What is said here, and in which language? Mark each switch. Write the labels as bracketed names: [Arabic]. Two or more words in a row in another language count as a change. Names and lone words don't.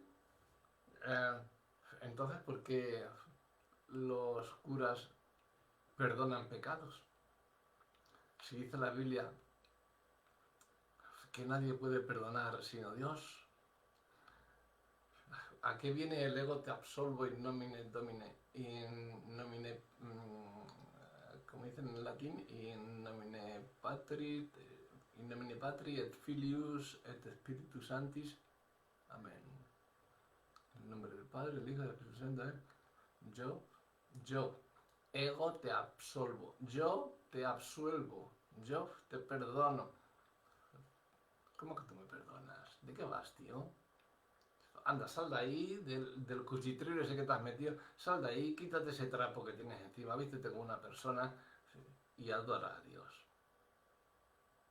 [Spanish] Entonces, ¿por qué los curas perdonan pecados? Si dice la Biblia que nadie puede perdonar sino Dios, ¿a qué viene el [Latin] ego te absolvo in nomine domine? [Spanish] Como dicen en latín, [Latin] in nomine Patri et Filius et Spiritus Sanctis. [Spanish] Amén. En el nombre del Padre, del Hijo y del Espíritu Santo. Yo, [Latin] ego te absolvo, [Spanish] yo te absuelvo, yo te perdono. ¿Cómo que tú me perdonas? ¿De qué vas, tío? Anda, sal de ahí, del cuchitril ese que te has metido, sal de ahí, quítate ese trapo que tienes encima, vístete como una persona y adora a Dios.